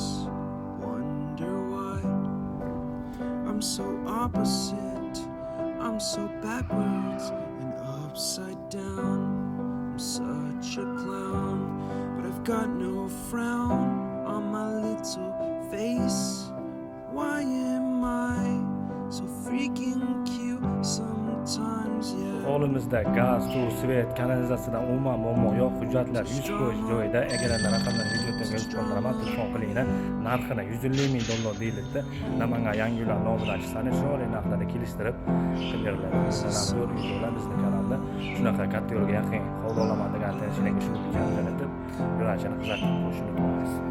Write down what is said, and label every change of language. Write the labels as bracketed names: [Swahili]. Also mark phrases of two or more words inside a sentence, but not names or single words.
[English] wonder why I'm so opposite, I'm so backwards and upside down. I'm such a clown, but I've got no frown on my little face. Why am I so freaking cute sometimes, yeah? [Uzbek] Hovlimizda gaz, suv, svet, kanalizatsiyadan umuman muammo yo'q. Hujjatlar 100% joyida. Agar raqamlarni videoga yozib qo'ydiraman, telefon qilinglar. Narxini $150,000 deyiladi. Namangan yangi uylar nomidan chiqsani chiroyli narxlarda kelishtirib qildiriladi. Zo'r videolar bizning kanalda. Shunaqa katta yo'lga yaqin hovli olaman degan tashkilotga shu videoni jo'natib, yo'lakchani kuzatib qo'yishni unutmaysiz.